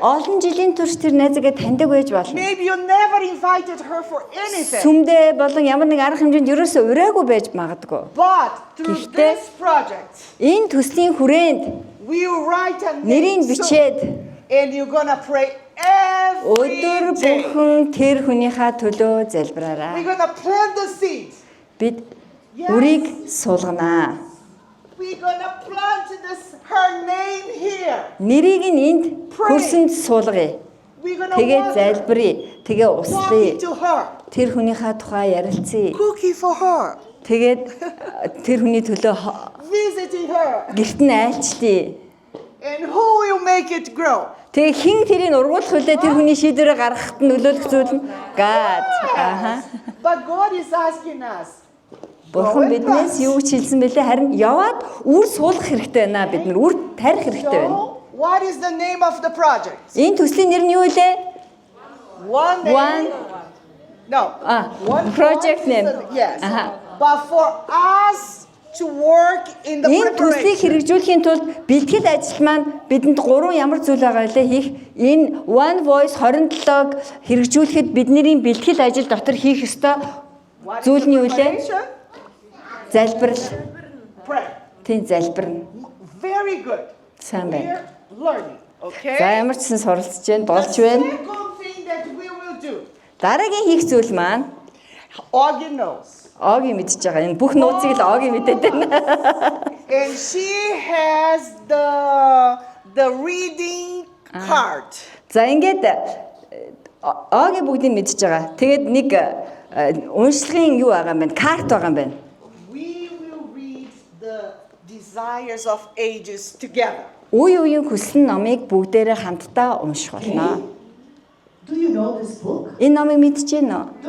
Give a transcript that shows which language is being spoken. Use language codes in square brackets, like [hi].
[mn] Олон жилийн турш тэр найзаагаа таньдаг байж болно. [en] Maybe you never invited her for anything. [mn] Сүмдээ болон ямар нэг арга хэмжээнд ерөөсөө ураагүй байж магадгүй. [en] But through [mn] Гэхдээ- [en] this project, [mn] Энэ төслийн хүрээнд [en] we will write a [mn] нэрийг [en] name soon, [mn] бичээд [en] and you're gonna pray [mn] Өдөр [en] every day. [mn] бүхэн тэр хүнийхээ төлөө залбираарай. [en] We're going to plant the seed. [mn] Бид үрийг суулганаа. [en] We're going to plant her name here. [mn] Нэрийг нь энд хөрсөнд суулгая. [en] We're going to [mn] Тэгээ [en] walk [mn] залбирая. Тэгээ услая. [en] to her. [mn] Тэр хүнийхээ тухай ярилцъя. [en] Cookie for her. [mn] Тэгээд тэр хүний төлөө [en] Visiting her. [mn] гэрт нь айлчлая. [en] And who will make it grow? [mn] Тэгээ хин тэрийг ургуулах үлээ тэр хүний шийдвэрээ гаргахад нөлөөлөх зүйл нь God. Аха. [en] But God is asking us. [mn] Бурхан биднээс юу ч хэлсэн бэлээ харин яваад үр суулгах хэрэгтэй байна. Бид нар үр тарих хэрэгтэй байна. [en] So, what is the name of the project? [mn] Энэ төслийн нэр нь юу вэ? [en] One name. One. No. One Project is name. Yes. Aha. But for us to work in the [mn] Энэ төслийг [en] preparation. [mn] хэрэгжүүлэхийн тулд бэлтгэл ажил маань бидэнд 3 ямар зүйл байгаа лээ хийх. Энэ One Voice 27-г хэрэгжүүлэхэд бидний бэлтгэл ажил дотор хийх ёстой [en] What is [mn] зүйл нь юу [en] the [mn] вэ? [en] preparation? [mn] Залбирал. [en] Pray. [mn] Тийм залбирна. [en] Very good. [mn] Сайн байна. [en] We're learning. Okay? [mn] За ямар ч сан суралцж байна, [en] The [mn] болж байна. [en] second thing that we will do. [mn] Дараагийн хийх зүйл маань [en] Augie knows. [mn] Оги мэдчихэж байгаа. Энэ бүх нууцыг л Оги мэдээд байна. [en] And she has the reading card. [mn] За ингээд Оги бүгдийг мэдчихэж байгаа. Тэгээд нэг уншлагын юу байгаа юм бэ? Карт байгаа юм байна. [en] We will read the desires of ages together. [mn] Үе үеийн хүсэл номыг бүгдээрээ хамтдаа унших болно. [en] Do you know this book? [mn] Энэ номыг мэдчихэж байна уу?